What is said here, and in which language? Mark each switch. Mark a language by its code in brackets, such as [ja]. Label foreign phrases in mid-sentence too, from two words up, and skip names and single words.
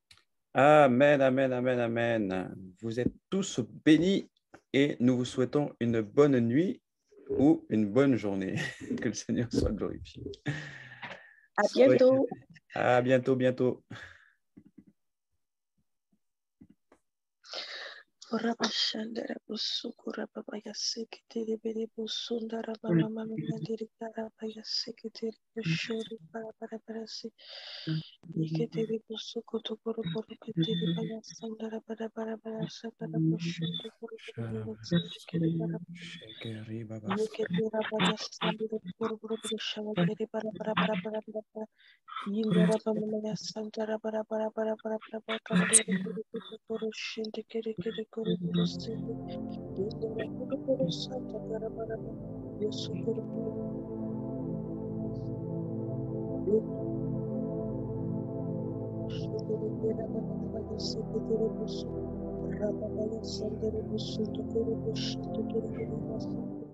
[fr] Amen, amen, amen, amen. Vous êtes tous bénis et nous vous souhaitons une bonne nuit ou une bonne journée. Que le Seigneur soit glorifié. À bientôt. À bientôt, bientôt. Rabashandara Busukura Babaya Sekitiri Biri Busundara Mama Mandiri Karabaya Sekitiri Bushuri Barabarasi Iketiri Busuku to Boroboro Kitiri Baya Sandara Barabara Sakara Bushuri Boroboro Sekiri Barabara Yeketira Baya Sandira Boroboro Shavakiri Barabara Yindara Bamaya Santara Barabara Kandiri Buru Shindi Kiri Kuru Sindi Yindara Buru Santa Barabara Yusukuru Shikiri Barabara Sikiri Busu Rababaya Sandara Busu Tukuru Bushi Tukiri Busu